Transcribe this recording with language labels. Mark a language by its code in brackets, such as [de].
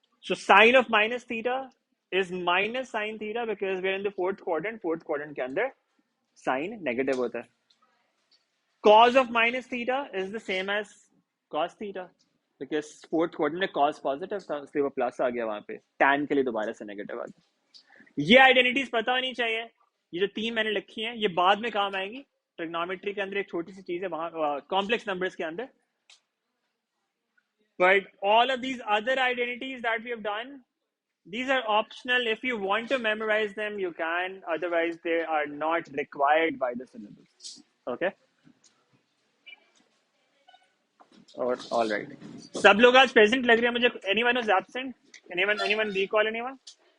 [en] So sine of minus theta is minus sine theta because we're in the fourth quadrant. Fourth quadrant [hi] के अंदर [en] sine negative [hi] होता है. [en] Cos of minus theta is the same as cos theta because fourth quadrant [hi] में [en] cos positive [hi] था, इसलिए वो plus आ गया वहां पे. tan के लिए दोबारा से नेगेटिव आ गया. ये आइडेंटिटीज पता होनी चाहिए. ये जो तीन मैंने लिखी हैं ये बाद में काम आएंगी. ट्रिग्नोमेट्री के अंदर एक छोटी सी चीज है वहां, कॉम्प्लेक्स नंबर्स के अंदर. [en] But all of these other identities that we have done, these are optional. If you want to memorize them, you can. Otherwise, they are not required by the syllabus. Okay. All right. [hi] सब लोग आज present लग रहे हैं मुझे. [en] Anyone who's absent? Anyone recall anyone?